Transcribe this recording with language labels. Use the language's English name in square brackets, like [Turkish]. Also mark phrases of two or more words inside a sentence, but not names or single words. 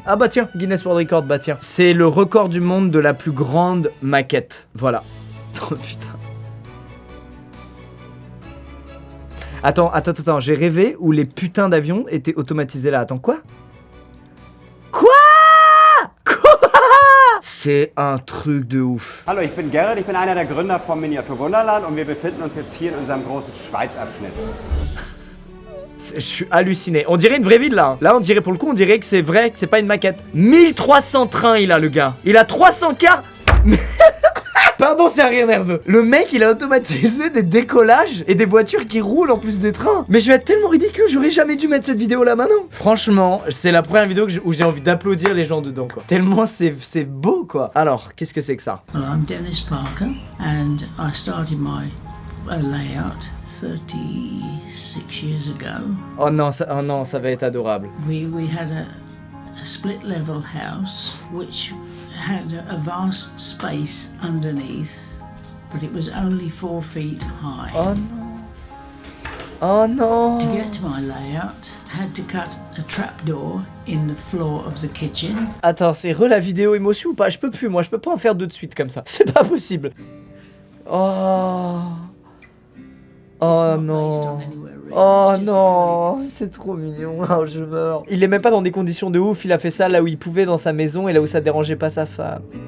[French] Ah bah tiens, Guinness World Record, bah tiens. C'est le record du monde de la plus grande maquette. Voilà. Oh putain. Attends, j'ai rêvé où les putains d'avions étaient automatisés là. Attends, quoi? C'est un truc de ouf. [German] Hallo, ich bin Gerrit, ich bin einer der Gründer vom Miniatur Wunderland und wir befinden uns jetzt hier in unserem großen Schweizabschnitt. [French] Je suis halluciné. On dirait une vraie ville là. Là, on dirait pour le coup, on dirait que c'est vrai, que c'est pas une maquette. 1300 trains il a le gars. Il a 300 cars. Pardon, c'est un rire nerveux. Le mec, il a automatisé des décollages et des voitures qui roulent en plus des trains. Mais je vais être tellement ridicule, j'aurais jamais dû mettre cette vidéo là maintenant. Franchement, c'est la première vidéo où j'ai envie d'applaudir les gens dedans quoi. Tellement c'est beau quoi. Alors, qu'est-ce que c'est que ça? [English] Well, I'm Dennis Parker and I started my layout 36 years ago. [French] Oh non, ça va être adorable. [English] We had a split level house which had a vast space underneath, but it was only 4 feet high. [French] Oh non. Oh non. [English] To get to my layout, I had to cut a trapdoor in the floor of the kitchen. [French] Attends, c'est la vidéo émotion ou pas? Je peux plus, moi, je peux pas en faire deux de suite comme ça. C'est pas possible. Oh. Oh non. Oh non, c'est trop mignon, oh, je meurs. Il est même pas dans des conditions de ouf, il a fait ça là où il pouvait dans sa maison et là où ça dérangeait pas sa femme.